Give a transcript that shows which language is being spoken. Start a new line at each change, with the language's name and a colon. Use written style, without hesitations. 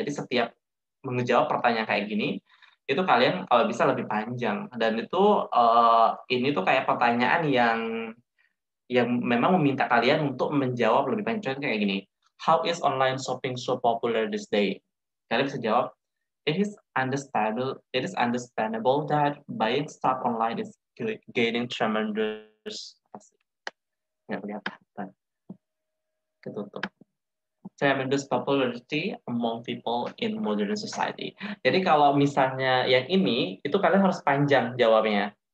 Indonesian: Jadi setiap menjawab pertanyaan kayak gini itu kalian kalau bisa lebih panjang, dan itu ini tuh kayak pertanyaan yang memang meminta kalian untuk menjawab lebih panjang. Kayak gini,
English: how is online shopping so popular this day?
Indonesian: Kalian bisa jawab,
English: it is understandable that buying stuff online is gaining tremendous
Indonesian: nggak kelihatan, ketutup,
English: tremendous popularity among people in modern society.
Indonesian: Jadi kalau misalnya yang ini, itu kalian harus panjang jawabnya.